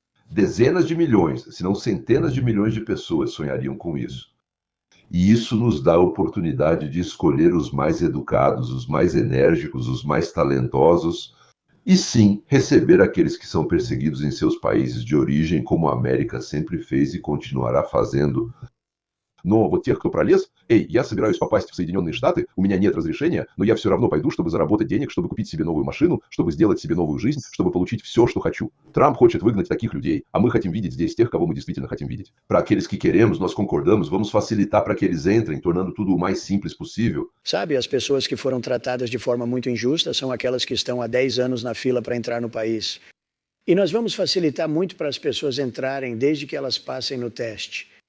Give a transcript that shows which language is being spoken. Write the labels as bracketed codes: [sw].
[pt] Dezenas de milhões, se não centenas de milhões de pessoas sonhariam com isso. E isso nos dá a oportunidade de escolher os mais educados, os mais enérgicos, os mais talentosos, e sim, receber aqueles que são perseguidos em seus países de origem, como a América sempre fez e continuará fazendo. [ru] Но вот тех, кто пролез, я собираюсь попасть в Соединенные Штаты, у меня нет разрешения, но я все равно пойду, чтобы заработать денег, чтобы купить себе новую машину, чтобы сделать себе новую жизнь, чтобы получить все, что хочу. Трамп хочет выгнать таких людей, а мы хотим видеть здесь тех, кого мы действительно хотим видеть. [pt] Para aqueles que queremos, nós concordamos, vamos facilitar para que eles entrem, tornando tudo o mais simples possível. Sabe, as pessoas que foram tratadas de forma muito injusta são aquelas que estão há 10 anos na fila para entrar no país. E nós vamos facilitar muito para as pessoas entrarem desde que elas passem no teste.